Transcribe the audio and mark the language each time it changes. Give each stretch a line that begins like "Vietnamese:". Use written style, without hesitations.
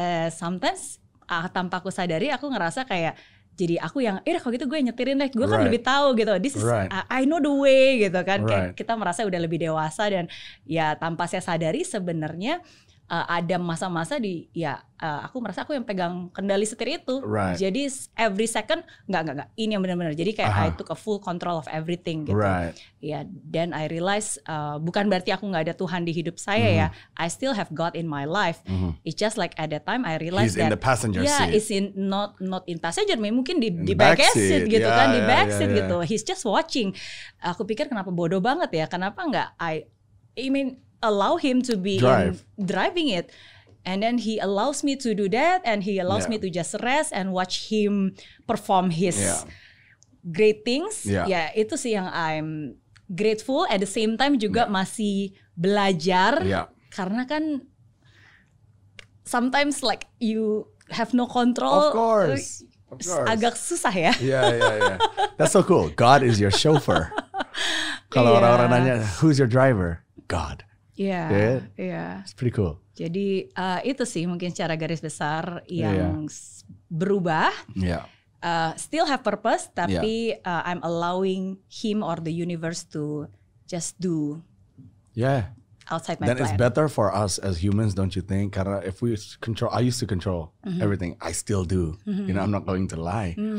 Indonesian: Sometimes tanpa aku sadari aku ngerasa kayak jadi aku yang kalau gitu gue nyetirin deh, gue kan lebih tahu gitu.
English: This is I know the way
Indonesian: gitu kan. Kayak kita merasa udah lebih dewasa, dan ya tanpa saya sadari sebenarnya ada masa-masa aku merasa aku yang pegang kendali setir itu. Jadi
English: every second
Indonesian: enggak ini yang benar-benar. Jadi kayak
English: I took a full control of everything
Indonesian: gitu. Ya,
English: then I realize
Indonesian: bukan berarti aku nggak ada Tuhan di hidup saya ya.
English: I still have God in my life. It's just like at that time I realized He's in the passenger seat. It's in not in passenger,
Indonesian: mungkin di back seat gitu
English: kan, di back seat gitu. He's just watching.
Indonesian: Aku pikir kenapa bodoh banget ya? Kenapa nggak
English: I mean allow Him to be driving it, and then He allows me to do that, and He allows me to just rest and watch Him perform His great things.
Indonesian: Ya itu sih yang
English: I'm grateful. At the same time
Indonesian: juga masih belajar, karena kan
English: sometimes like you have no control. Of course.
Indonesian: Agak susah ya.
English: Yeah. That's so cool. God is your chauffeur.
Indonesian: Kalau orang-orang nanya,
English: who's your driver? God.
Indonesian: Iya.
English: It's pretty cool.
Indonesian: Jadi itu sih mungkin secara garis besar yang berubah.
English: still have purpose,
Indonesian: tapi
English: I'm allowing him or the universe to just do. Yeah. Outside my then plan. It's better for us as humans, don't you think?
Indonesian: Karena
English: if we control, I used to control everything. I still do. You know, I'm not going to lie.